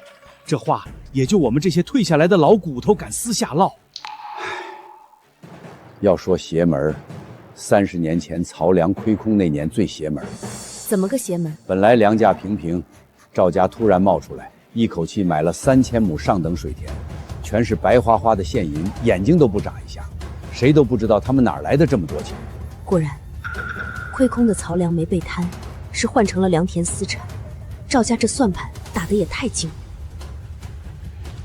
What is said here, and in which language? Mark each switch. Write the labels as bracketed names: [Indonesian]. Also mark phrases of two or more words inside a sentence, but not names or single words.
[Chinese] 這話也就我們這些退下來的老骨頭敢私下嘮。要說邪門，30年前曹糧虧空那年最邪門。怎麼個邪門？本來糧價平平，趙家突然冒出來，一口氣買了3000畝上等水田，全是白花花的現銀，眼睛都不眨一下，誰都不知道他們哪來的這麼多錢。果然，虧空的曹糧沒被貪，是換成了良田私產。趙家這算盤打得也太精了。